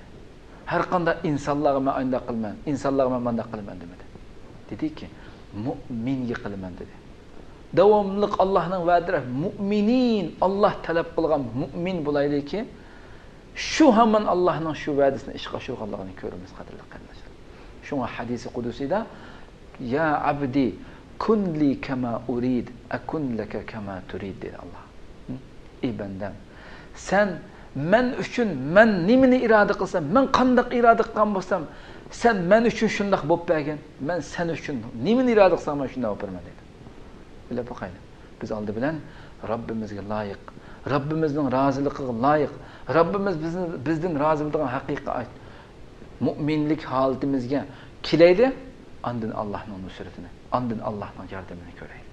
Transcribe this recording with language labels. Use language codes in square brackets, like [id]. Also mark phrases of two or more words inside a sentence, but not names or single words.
[uz] Har qanday insonlarga men unda qilman, insonlarga men bunda qilman demadi. Dediki, mu'minga qilman dedi. Davomli Allohning va'dalari mu'minin, Allah talab qilgan mu'min bo'laylikki, shu hamon Allohning shu va'dasini ishga oshirganligini ko'ramiz, qadrli qarindoshlar. Shunga hadisi qudusida [ar] يا عبدي كن لي كما أريد أكن لك كما تريد [uz] dedi Allah. Ey bandam, sen men uchun men nimani iroda qilsam, men qanday iroda qilgan bo'lsam, sen men uchun shunday bo'lib bergin, men sen uchun nimani iroda qilsam, men shunday bo'lib berman dedi. Bilib boqaylik. Biz oldi bilan Robbimizga loyiq, Robbimizning roziligiga loyiq, Robbimiz bizdan rozi bo'lgan haqiqat mu'minlik holatimizga kelaydi, andin Allohning nusratini, andin Allohning yordamini ko'raylik.